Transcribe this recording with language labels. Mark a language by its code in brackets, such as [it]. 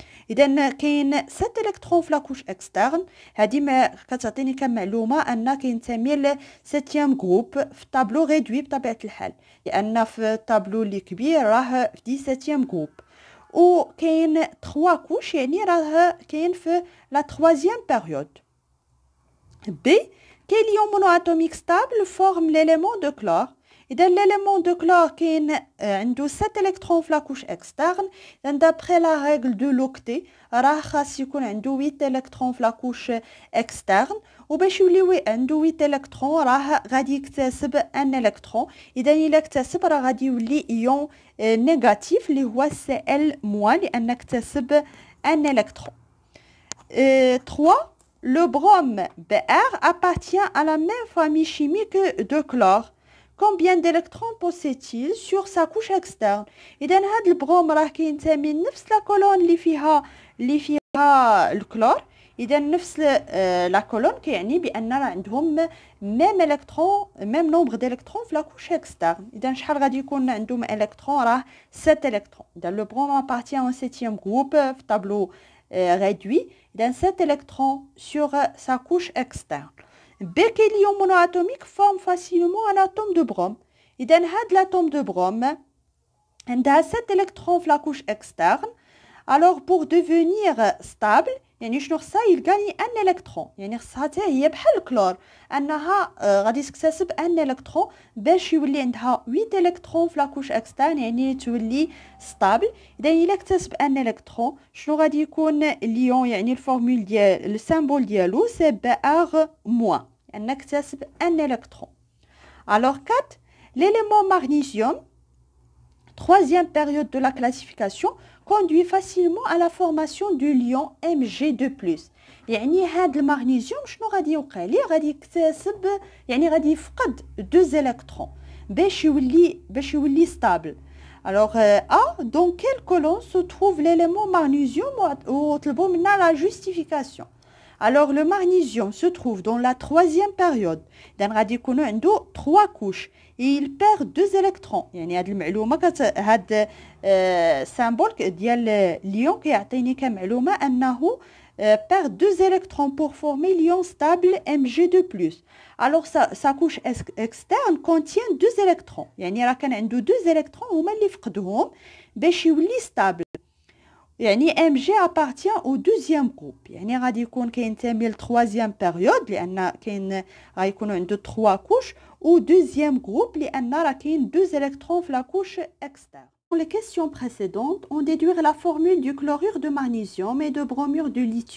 [ar] اذا كاين 7 الكترون في لاكوش اكسترن هذه ما كتعطيني كمعلومه ان كينتمي ل 7 جروب في الطابلو ريدوي بطبيعه الحال لان في الطابلو اللي كبير راه في 17 جروب و كاين 3 كوش يعني راه كاين في لا 3e بيريود B. [fr] Quel ion monoatomique stable forme l'élément de chlore? إذا l'élément de chlore [ar] كاين عنده [fr] 7 électrons في la couche externe. D'après la règle de l'octet [ar] راه خاص يكون عنده [fr] 8 électrons في la couche externe [ar] وباش يولي عنده [fr] 8 électrons [ar] راه غادي يكتسب ان [fr] électron. [ar] إذا إلا اكتسب راه غادي يولي [fr] ion négatif [ar] اللي هو Cl- لأن اكتسب ان électron. 3. [fr] Le brome Br appartient à la même famille chimique de chlore. Combien d'électrons possède-t-il sur sa couche externe? [ar] إذا هذا البروم راه كينتمي لنفس لا كولون اللي فيها الكلور. إذا نفس لا كولون كيعني بأن راه عندهم ميم الكترون ميم نومبر ديلكترون في لا كوش اكسترن. إذا شحال غادي يكون عندهم الكترون راه 7 الكترون. [fr] إذا لو بروم appartient au 7e groupe في [ar] الطابلو [fr] réduit d'un 7 électrons sur sa couche externe. B. Quel ion monoatomique forme facilement un atome de brome? إذا هاد l'atome de brome [ar] عندها [fr] 7 électrons في la couche externe. Alors pour devenir stable [ar] يعني شنو خصها يلقاني ان الكترون يعني خصها حتى هي بحال الكلور انها غادي تكتسب ان الكترون باش يولي عندها 8 الكترون في لاكوش اكسترن يعني تولي ستابل. اذا الا اكتسب ان الكترون شنو غادي يكون ليون يعني الفورمول ديال السيمبول ديالو سي Br- ان اكتسب ان الكترون. [fr] Alors 4 l'élément magnésium troisième période de la classification conduit facilement à la formation du lion Mg2+. [ar] يعني هاد المغنيسيوم شنو غادي يوقع ليه غادي يكتسب يعني غادي يفقد 2 الكترون باش يولي [fr] stable. Alors A dans quelle colonne se trouve l'élément magnésium [ar] وطلبوا منا [fr] la justification. Alors le magnésium se trouve dans la 3e période. إذا [ar] غادي يكونوا عنده [fr] 3 couches et il perd 2 électrons. [ar] يعني هاد المعلومه هاد سامبول ديال ليون كيعطيني كمعلومه انه [fr] perd 2 électrons pour former l'ion stable Mg2+. Alors sa couche externe contient 2 électrons. [ar] يعني راه كان عنده [fr] 2 électrons [ar] هما اللي فقدوهم باش يولي [fr] stable. يعني Mg appartient au 2e groupe. [ar] يعني غادي يكون كينتمي ل [fr] 3e période [ar] لان كاين غيكونوا عنده [fr] 3 couches ou 2e groupe [ar] لأن راه كاين 2 électrons في [fr] la couche externe. Dans les questions précédentes, on déduit la formule du chlorure de magnésium et de bromure de lithium